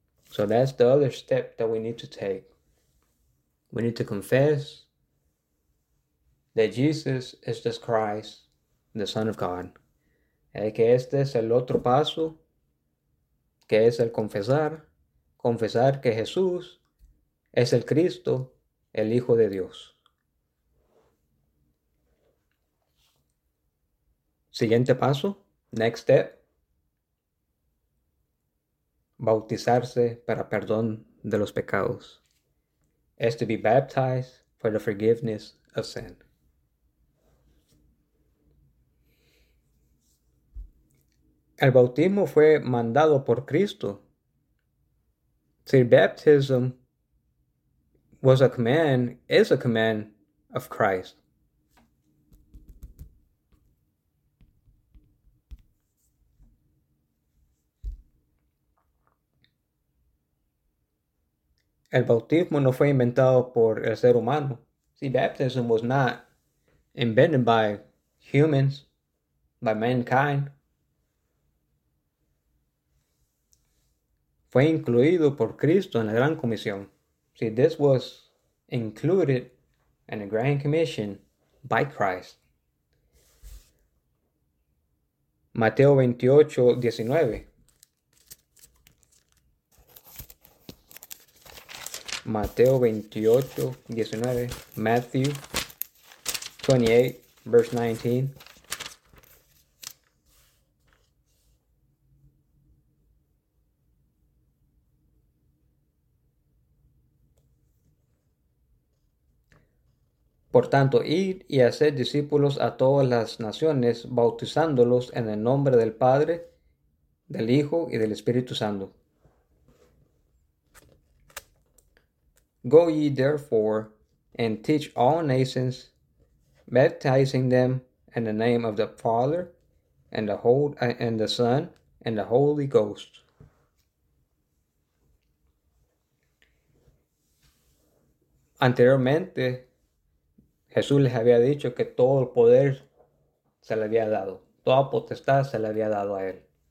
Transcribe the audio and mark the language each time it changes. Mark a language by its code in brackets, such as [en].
[en] So that's the other step that we need to take. We need to confess that Jesus is this Christ, the Son of God. [es] Y que este es el otro paso, que es el confesar. Confesar que Jesús es el Cristo, el Hijo de Dios. Siguiente paso, [en] next step. [es] Bautizarse para perdón de los pecados es [en] to be baptized for the forgiveness of sin. [es] El bautismo fue mandado por Cristo. [en] See, baptism was a command, is a command of Christ. [es] El bautismo no fue inventado por el ser humano. [en] See, baptism was not invented by humans, by mankind. [es] Fue incluido por Cristo en la Gran Comisión. [en] See, this was included in the Grand Commission by Christ. [es] Mateo 28, 19. Mateo 28, 19, [en] Matthew 28, verse 19. [es] Por tanto, id y haced discípulos a todas las naciones, bautizándolos en el nombre del Padre, del Hijo y del Espíritu Santo. [en] Go ye therefore and teach all nations, baptizing them in the name of the Father and the Son and the Holy Ghost. [es] Anteriormente, Jesús les había dicho que todo el poder se le había dado, toda potestad se le había dado a él.